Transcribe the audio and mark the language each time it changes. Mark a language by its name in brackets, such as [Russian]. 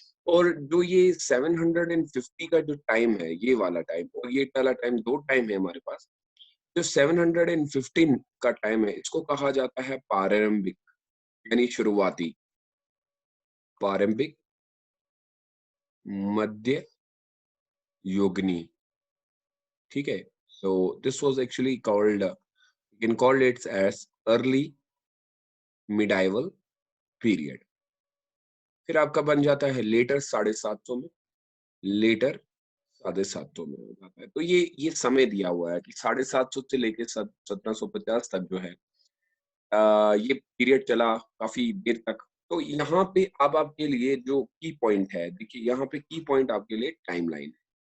[Hindi] और जो ये 750 का जो टाइम है, ये वाला टाइम और ये वाला टाइम 2 टाइम है हमारे पास। जो 715 का टाइम है, इसको कहा जाता है प्रारंभिक यानी शुरुआती, प्रारंभिक, मध्य, योगनी, ठीक है? [English] So this was actually called you can call it as early medieval period। [Hindi] फिर आपका बन जाता है लेटर 750 में, लेटर 750 में हो जाता है। तो ये समय दिया हुआ है कि 750 से लेके 1750 तक जो है ये पीरियड चला काफ़ी देर तक। तो यहाँ पे अब आपके लिए जो की पॉइंट है, देखिए यहाँ पे की पॉइंट आपके लिए टाइमलाइन है।